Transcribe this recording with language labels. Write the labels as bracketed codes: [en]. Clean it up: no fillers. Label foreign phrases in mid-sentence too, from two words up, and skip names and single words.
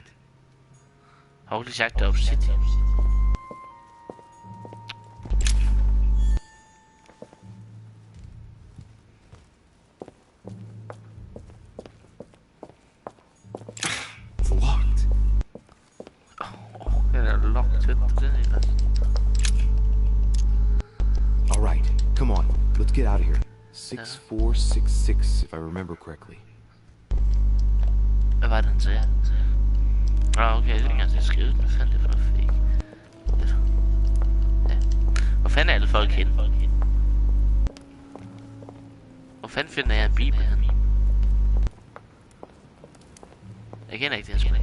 [en] Holy sagt obsidian. It's locked. [da] Oh, den er locked til den her. [en] All right, come on. Let's get out of here. 6466, if I remember correctly. [da] Hvad var det, han sagde? Okay, det er ikke engang til at skrive. Hvad fanden er det for noget fake? Ja. Hvor fanden er alle folk henne? Hvor fanden finder jeg en bibel henne? Jeg kender ikke det her spil.